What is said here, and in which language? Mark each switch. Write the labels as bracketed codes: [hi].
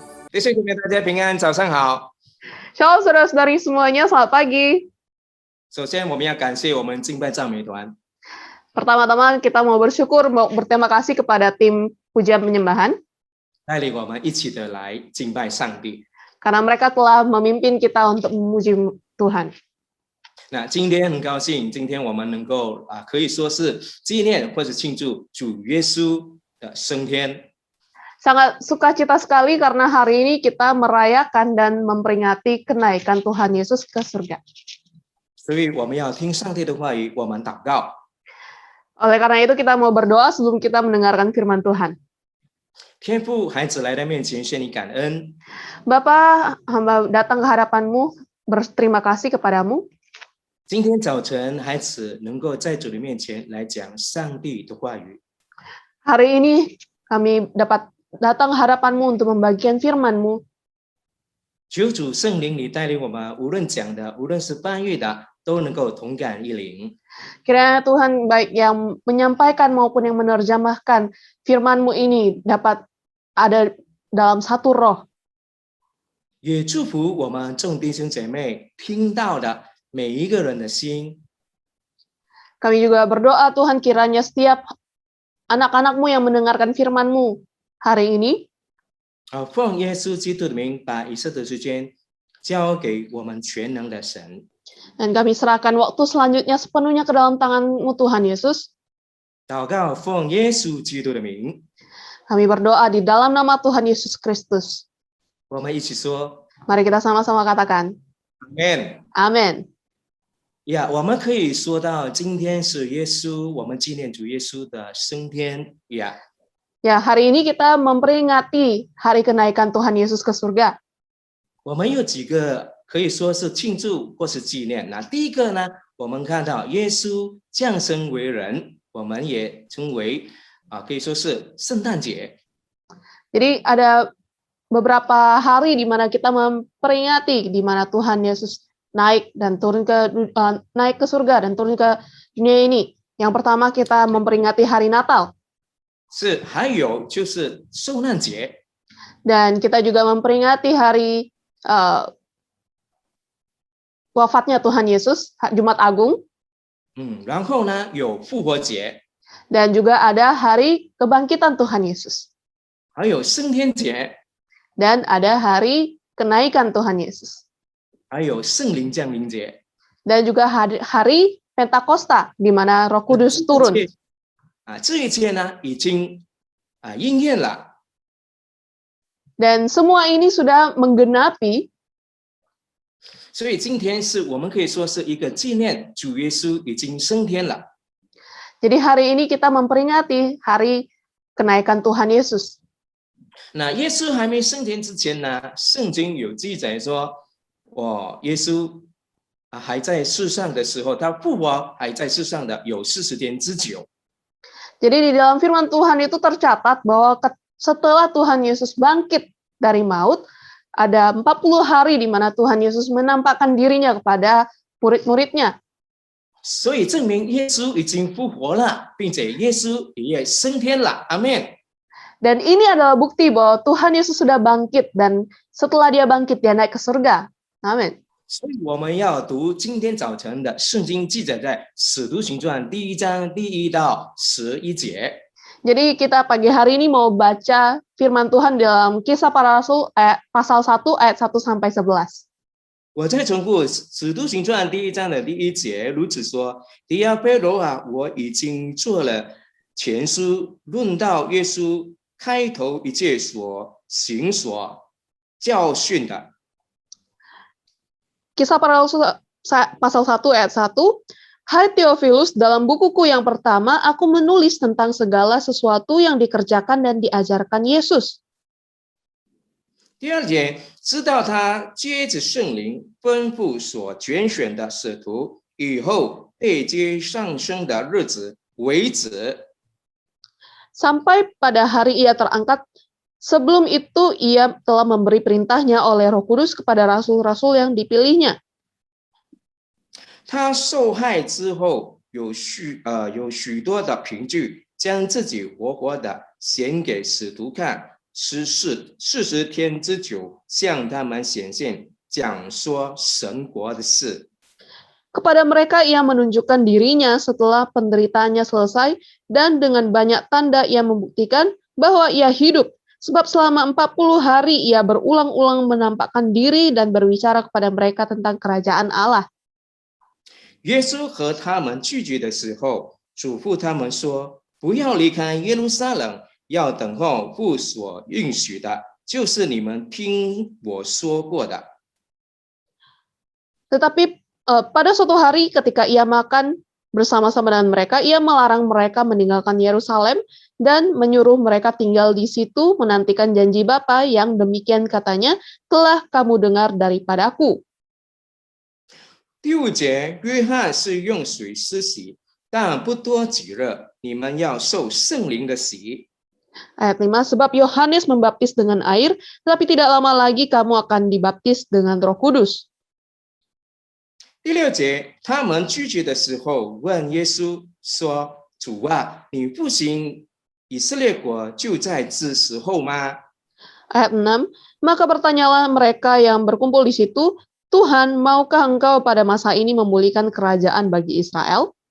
[zh] 弟兄姐妹，大家平安，早上好。 [id] Shalom saudara-saudari semuanya, selamat pagi. [zh] 首先，我们要感谢我们敬拜赞美团， [id] Pertama-tama kita mau bersyukur, mau berterima kasih kepada tim pujian penyembahan [zh] 带领我们一起的来敬拜上帝。 [id] karena mereka telah memimpin kita untuk memuji Tuhan. [zh] 那今天很高兴，今天我们能够可以说是纪念或者庆祝主耶稣的升天。 [id] Sangat sukacita sekali karena hari ini kita merayakan dan memperingati kenaikan Tuhan Yesus ke surga. [zh] 所以我们要听上帝的话语，我们祷告。 [id] Oleh karena itu kita mau berdoa sebelum kita mendengarkan firman Tuhan. [zh] 天父，孩子来到面前，向你感恩。 [id] Bapa, hamba datang ke hadapan-Mu, berterima kasih kepadamu. [zh] 今天早晨，孩子能够在主的面前来讲上帝的话语。 [id] Hari ini kami dapat datang ke hadapan-Mu untuk membagikan firman-Mu. [zh] 求主圣灵你带领我们，无论讲的，无论是翻译的，都能够同感一灵。 [id] Kiranya Tuhan baik yang menyampaikan maupun yang menerjemahkan firman-Mu ini dapat ada dalam satu roh. [zh] 也祝福我们众弟兄姐妹听到的每一个人的心。 [id] Kami juga berdoa Tuhan kiranya setiap anak-anak-Mu yang mendengarkan firman-Mu hari ini, [zh] 奉耶稣基督的名，把以色列时间交给我们全能的神。 [id] dan kami serahkan waktu selanjutnya sepenuhnya ke dalam tangan-Mu Tuhan Yesus. [zh] 祷告，奉耶稣基督的名， [id] Kami berdoa di dalam nama Tuhan Yesus Kristus. [zh] 我们一起说 [id] Mari kita sama-sama katakan, [zh] ，Amen。 [id] Amin. [zh] 呀，我们可以说到今天是耶稣，我们纪念主耶稣的升天。呀， [id] Ya, hari ini kita memperingati hari kenaikan Tuhan Yesus ke surga. [zh] 我们有几个可以说是庆祝或是纪念。那第一个呢，我们看到耶稣降生为人，我们也称为可以说是圣诞节。 [id] Jadi ada beberapa hari di mana kita memperingati di mana Tuhan Yesus naik ke surga dan turun ke dunia ini. Yang pertama kita memperingati hari Natal. [zh] 是，还有就是受难节， [id] Dan kita juga memperingati hari wafatnya Tuhan Yesus, Jumat Agung. [zh] 然后呢有复活节， [id] Dan juga ada hari kebangkitan Tuhan Yesus. [zh] 还有升天节， [id] Dan ada hari kenaikan Tuhan Yesus. [zh] 还有圣灵降临节。 [id] Dan juga hari Pentakosta, di mana Roh Kudus turun. [zh] 这一切呢已经应验了。 [id] Dan semua ini sudah menggenapi. [zh] 所以今天是我们可以说是一个纪念主耶稣已经升天了。 [id] Jadi hari ini kita memperingati hari kenaikan Tuhan Yesus. [zh] 那耶稣还没升天之前呢，圣经有记载说，耶稣还在世上的时候，他复活还在世上的有40天之久。 [id] Jadi di dalam firman Tuhan itu tercatat bahwa setelah Tuhan Yesus bangkit dari maut, ada 40 hari di mana Tuhan Yesus menampakkan dirinya kepada murid-muridnya. [zh] 所以证明耶稣已经复活了，并且耶稣也升天了。阿门。 [id] Dan ini adalah bukti bahwa Tuhan Yesus sudah bangkit dan setelah dia bangkit dia naik ke surga. Amin. [zh] 所以我们要读今天早晨的圣经，记载在《使徒行传》1章1到11节。 [id] Jadi kita pagi hari ini mau baca firman Tuhan dalam Kisah Para Rasul pasal 1 ayat 1 sampai 11. [zh] 我再重复《使徒行传》1章的1节，如此说：迪亚贝罗啊，我已经做了全书，论到耶稣开头一切所行所教训的。 [id] Kisah Para Rasul pasal 1 ayat 1. Hai Theophilus, dalam bukuku yang pertama aku menulis tentang segala sesuatu yang dikerjakan dan diajarkan Yesus. [zh] 第二节，知道他接着圣灵吩咐所拣选的使徒，以后被接上升的日子为止。 [id] Sampai pada hari ia terangkat, sebelum itu ia telah memberi perintahnya oleh Roh Kudus kepada rasul-rasul yang dipilihnya. [zh] 他受害之后，有许多的凭据，将自己活活的显给使徒看，40天之久，向他们显现，讲说神国的事。 [id] Kepada mereka ia menunjukkan dirinya setelah penderitaannya selesai, dan dengan banyak tanda ia membuktikan bahwa ia hidup, sebab selama 40 hari ia berulang-ulang menampakkan diri dan berbicara kepada mereka tentang kerajaan Allah. [zh] 耶稣和他们拒绝的时候，嘱咐他们说：“不要离开耶路撒冷，要等候父所允许的，就是你们听我说过的。” [id] Tetapi pada suatu hari ketika ia makan bersama-sama dengan mereka, ia melarang mereka meninggalkan Yerusalem dan menyuruh mereka tinggal di situ menantikan janji Bapa yang demikian katanya telah kamu dengar daripadaku. [zh] 第5节，约翰是用水施洗，但不多几日，你们要受圣灵的洗。 [id] Ayat 5, sebab Yohanes membaptis dengan air, tetapi tidak lama lagi kamu akan dibaptis dengan Roh Kudus. [zh] 第6节，他们拒绝的时候，问耶稣说：“主啊，你复兴以色列国就在这时候吗？” [id] Ayat 6, maka bertanyalah mereka yang berkumpul di situ, Tuhan, maukah engkau pada masa ini memulihkan kerajaan bagi Israel?